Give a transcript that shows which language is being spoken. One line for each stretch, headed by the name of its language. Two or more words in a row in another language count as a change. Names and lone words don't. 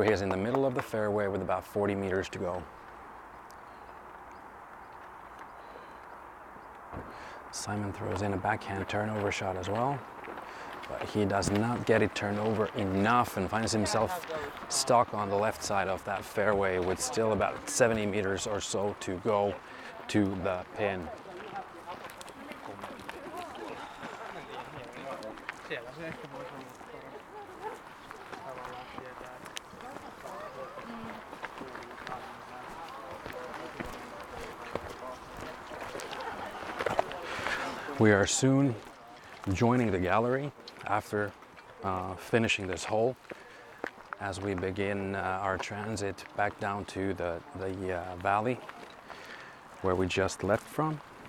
English: He is in the middle of the fairway with about 40 meters to go. Simon throws in a backhand turnover shot as well, but he does not get it turned over enough and finds himself stuck on the left side of that fairway with still about 70 meters or so to go to the pin.
Finnish: Siellä se ehkä voisi olla tavallaan tietää,
English: We are soon joining the gallery after finishing this hole as we begin our transit back down to the valley where we just left from.